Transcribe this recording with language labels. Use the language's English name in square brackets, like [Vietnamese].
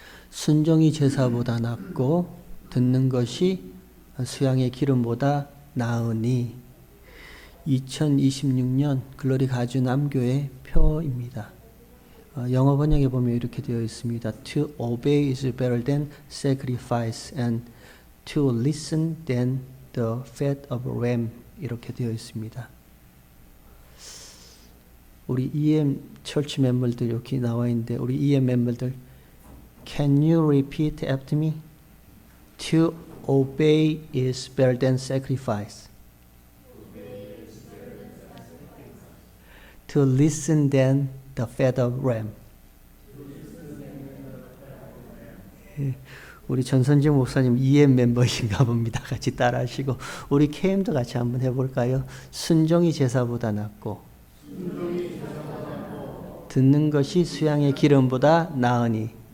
[Korean] 순종이 제사보다 낫고 듣는 것이 수양의 기름보다 나으니. 2026년 글로리 가주 남교회 표입니다. 영어 번역에 보면 이렇게 되어 있습니다. [English] To obey is better than sacrifice and to listen than the fat of ram. [Korean] 이렇게 되어 있습니다. 우리 EM 철치 멤버들 여기 나와 있는데 우리 EM 멤버들 [English] Can you repeat after me? To obey is better than sacrifice. To listen than the fat of ram. [Korean] 우리 전선진 목사님 EM 멤버이신가 봅니다. 같이 따라하시고 우리 KM도 같이 한번 해볼까요? 순종이 제사보다 낫고 듣는 것이 수양의 기름보다 나으니.